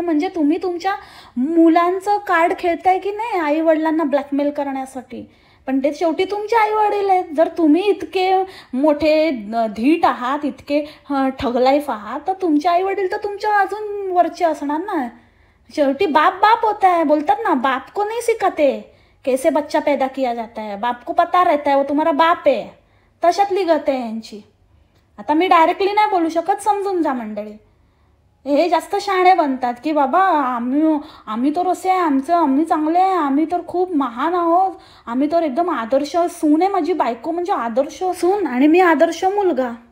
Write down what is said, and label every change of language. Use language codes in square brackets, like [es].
[mr] म्हणजे तुम्ही तुमच्या मुलांचं कार्ड खेळताय की नाही आई वडिलांना ब्लॅकमेल करण्यासाठी. पण ते शेवटी तुमचे आई वडील आहेत. जर तुम्ही इतके मोठे धीट आहात, इतके ठगलाईफ आहात, तर तुमचे आई वडील तर तुमच्या अजून वरचे असणार ना. [hi] शेवटी बाप बाप होता है, [mr] बोलतात ना, [hi] बाप को नहीं सिखाते कैसे बच्चा पैदा किया जाता है, बाप को पता रहता है वो तुम्हारा बाप है. [mr] तशातली गत आहे यांची. आता मी डायरेक्टली नाही बोलू शकत, समजून जा मंडळी. हे जास्त शहाणे बनतात की बाबा आम्ही तर असे आहे, आम्ही चांगले आहे, आम्ही तर खूप महान आहोत, आम्ही तर एकदम आदर्श सून आहे, माझी बायको म्हणजे आदर्श सून आणि मी आदर्श मुलगा.